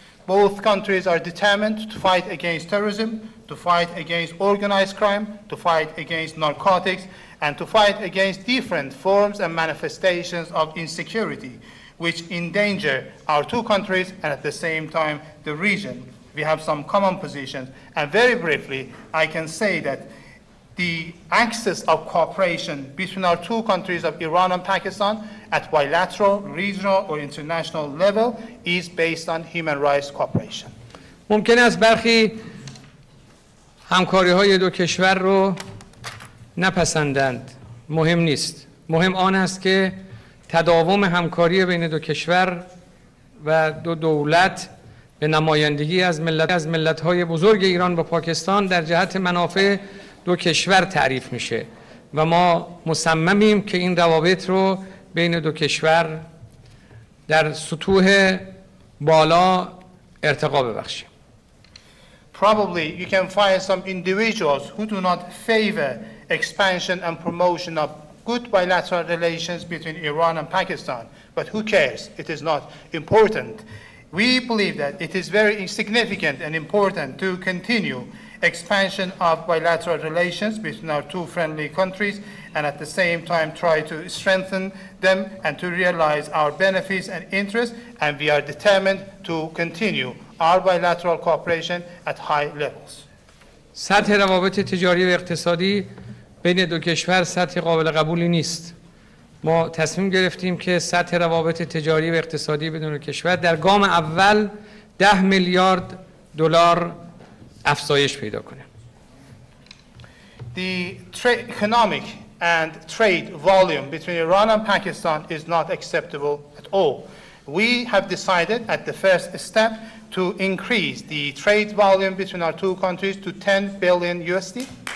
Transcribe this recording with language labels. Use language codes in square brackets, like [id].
[en] Both countries are determined to fight against terrorism, to fight against organized crime, to fight against narcotics, and to fight against different forms and manifestations of insecurity, which endanger our two countries and at the same time the region. We have some common positions, and very briefly, I can say that the access of cooperation between our two countries of Iran and Pakistan at bilateral, regional, or international level is based on human rights cooperation. [fa] ممکن است برخی همکاری‌های دو کشور رو نپسندند. مهم نیست. مهم آن است که تداوم همکاری بین دو کشور و دو دولت به نمایندگی از ملت‌های بزرگ ایران و پاکستان در جهت منافع دو کشور تعریف میشه و ما مصممیم که این روابط رو بین دو کشور در سطوح بالا ارتقا ببخشیم. [en] Probably you can find some individuals who do not favor expansion and promotion of good bilateral relations between Iran and Pakistan, but who cares? It is not important. We believe that it is very significant and important to continue expansion of bilateral relations between our two friendly countries and at the same time try to strengthen them and to realize our benefits and interests, and we are determined to continue our bilateral cooperation at high levels. [fa] سطح روابط تجاری و اقتصادی بین دو کشور سطح قابل قبولی نیست. ما تصمیم گرفتیم که سطح روابط تجاری و اقتصادی بین دو کشور در گام اول 10 میلیارد دلار افزایش پیدا کنه. [en] The economic and trade volume between Iran and Pakistan is not acceptable at all. We have decided at the first step to increase the trade volume between our two countries to 10 billion USD.